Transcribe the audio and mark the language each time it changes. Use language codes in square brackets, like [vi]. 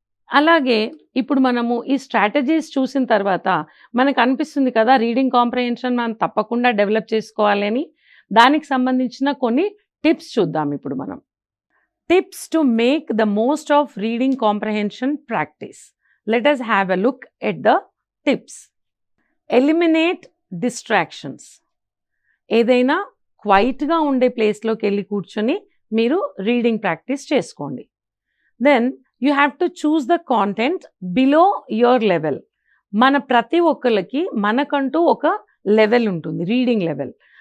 [te] అలాగే ఇప్పుడు మనము ఈ స్ట్రాటజీస్ చూసిన తర్వాత మనకు అనిపిస్తుంది కదా రీడింగ్ కాంప్రహెన్షన్ మనం తప్పకుండా డెవలప్ చేసుకోవాలి అని. దానికి సంబంధించిన కొన్ని టిప్స్ చూద్దాం ఇప్పుడు మనం. [en] Tips to make the most of reading comprehension practice. Let us have a look at the tips. Eliminate distractions. [te] ఏదైనా క్వైట్గా ఉండే ప్లేస్లోకి వెళ్ళి కూర్చొని మీరు రీడింగ్ ప్రాక్టీస్ చేసుకోండి. [en] Then you have to choose the content below your level. [te] మన ప్రతి ఒక్కరికి మనకంటూ ఒక లెవెల్ ఉంటుంది, రీడింగ్ లెవెల్.